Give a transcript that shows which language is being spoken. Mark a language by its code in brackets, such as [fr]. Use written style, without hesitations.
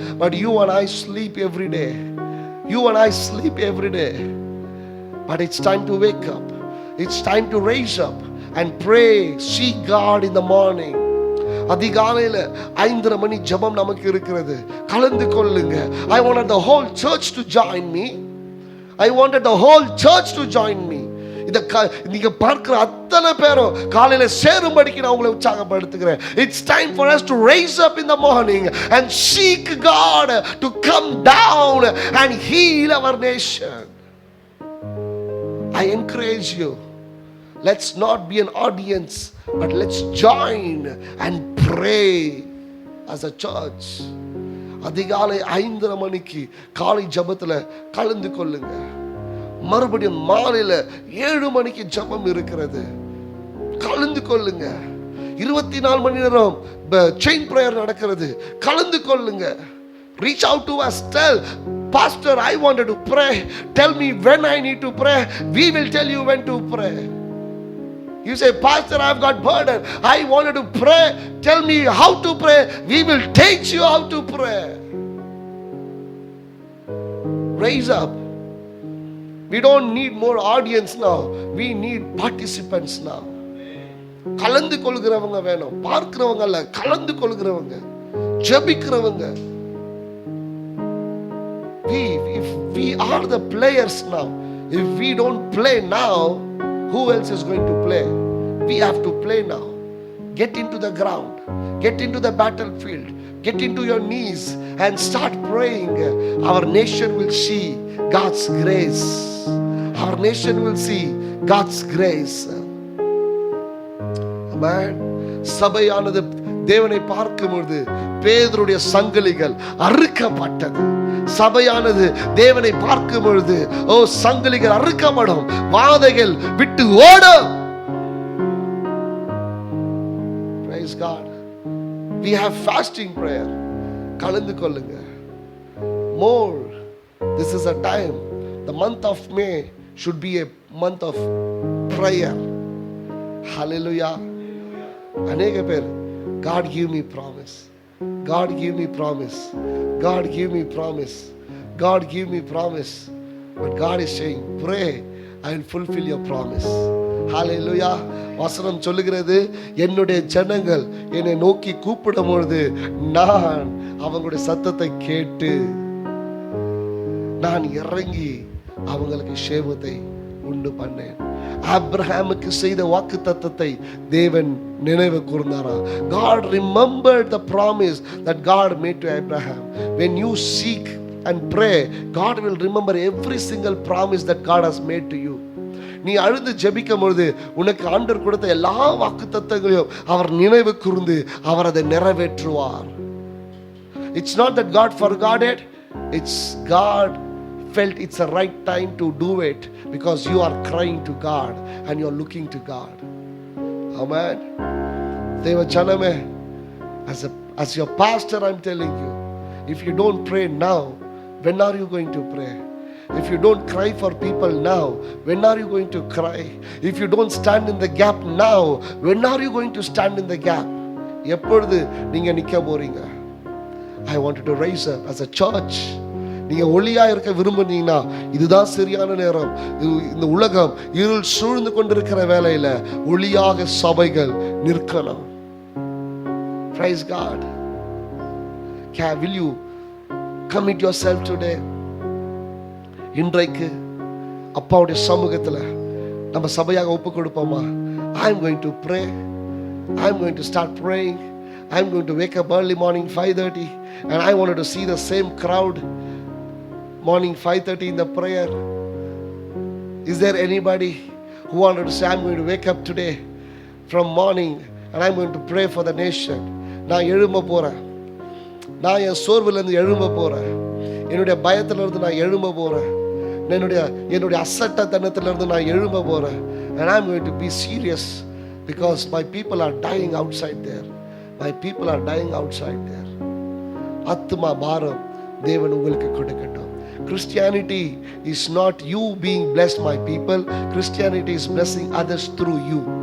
[en] But you and I sleep every day. You and I sleep every day. But it's time to wake up. It's time to raise up and pray. Seek God in the morning. [ta] அதிகாலையில 5:30 மணி ஜெபம் நமக்கு இருக்கிறது. கலந்து கொள்ளுங்க. [en] I wanted the whole church to join me. I wanted the whole church to join me. [ta] நீங்க பார்க்கிற அத்தனை பேரும் காலையில சேரும்படிக்கு நான் உங்களை உற்சாகப்படுத்துகிறேன். [en] It's time for us to raise up in the morning and seek God to come down and heal our nation. I encourage you. Let's not be an audience, but let's join and pray as a church. [ta] அதிகாலை 5:30 மணிக்கு காலை ஜெபத்துல கலந்து கொள்ளுங்க. மறுபடியும் மாலையில 7 மணிக்கு ஜெபம் இருக்கிறது. கலந்து கொள்ளுங்க. 24 மணி நேரம் செயின் பிரேயர் நடக்கிறது. கலந்து கொள்ளுங்க. [en] Reach out to us. Tell Pastor, I wanted to pray. Tell me when I need to pray. We will tell you when to pray. You say, Pastor, I've got burden. I wanted to pray. Tell me how to pray. We will teach you how to pray. Raise up. We don't need more audience now. We need participants now. [ta] கலந்து கொள்கிறவங்க வேணும். பார்க்கிறவங்க அல்ல, கலந்து கொள்கிறவங்க, ஜெபிக்கிறவங்க. [en] If we are the players now, if we don't play now, who else is going to play? We have to play now. Get into the ground. Get into the battlefield. Get into your knees and start praying. Our nation will see God's grace. Our nation will see God's grace. Amen. [ta] சபையானது தேவனை பார்க்கும்போது பேதுருடைய சங்கிலிகள் அறுக்கப்பட்டது. சபையானது தேவனை பார்க்கும் பொழுது சங்கிலிகள் அறுக்கப்படும், வாதைகள் விட்டு ஓடும். [en] Praise God. We have fasting prayer. [ta] கலந்து கொள்ளுங்க. [en] More. This is a time. The month of May should be a month of prayer. Hallelujah. [ta] அநேக பேர் [en] God give me promise. God give me promise. God give me promise. God give me promise. But God is saying, pray, I will fulfill your promise. Hallelujah. [ta] வசனம் சொல்லுகிறது, என்னுடைய ஜனங்கள் என்னை நோக்கி கூப்பிடும் பொழுது நான் அவங்களுடைய சத்தத்தை கேட்டு நான் இறங்கி அவங்களுக்கு சேமத்தை உண்டு பண்ணேன். ஆபிரகாமுக்கு செய்த வாக்குத்தத்தத்தை தேவன் நினைவு கூர்ந்தாரா? [en] God remembered the promise that God made to Abraham. When you seek and pray, God will remember every single promise that God has made to you. [ta] நீ அழுது ஜெபிக்கும் பொழுது உனக்கு ஆண்டவர் கொடுத்த எல்லா வாக்குத்தத்தங்களையும் அவர் நினைவு கூர்ந்து அவர் அதை நிறைவேற்றுவார். [en] It's not that God forgot it. It's God felt it's the right time to do it because you are crying to God and you are looking to God. Amen. Deva Janame, as your pastor, I'm telling you, if you don't pray now, when are you going to pray? If you don't cry for people now, when are you going to cry? If you don't stand in the gap now, when are you going to stand in the gap? [ta] எப்பொழுது நீங்க நிக்க போறீங்க? [en] I wanted to raise up as a church. [ta] நீங்க ஒளியா இருக்க விரும்புனீங்கன்னா இதுதான் சரியான நேரம். இந்த உலகம் இருள் சூழ்ந்து கொண்டிருக்கிற வேளையில ஒளியாக சபைகள் நிற்கணும். [en] Praise God. Will you commit yourself today? [ta] இன்றைக்கு அப்பாவுடைய சமூகத்துல நம்ம சபையாக ஒப்பு கொடுப்போமா? [en] I'm going to pray. I'm going to start praying. I'm going to wake up early morning 5:30 and I wanted to see the same crowd morning 5:30 in the prayer. Is there anybody who wanted to say, I'm going to wake up today from morning and I'm going to pray for the nation? [ta] நான் எழும்ப போறேன். நான் என் சோர்விலிருந்து எழும்ப போறேன். என்னுடைய பயத்திலிருந்து நான் எழும்ப போறேன். என்னுடைய அசட்டத்தனத்திலிருந்து நான் எழும்ப போறேன். [en] And I'm going to be serious because my people are dying outside there. My people are dying outside there. [ta] ஆத்துமா பாரம் தேவன் உங்களுக்கு கொடுக்கட்டும். [en] Christianity is not you being blessed, my people. Christianity is blessing others through you.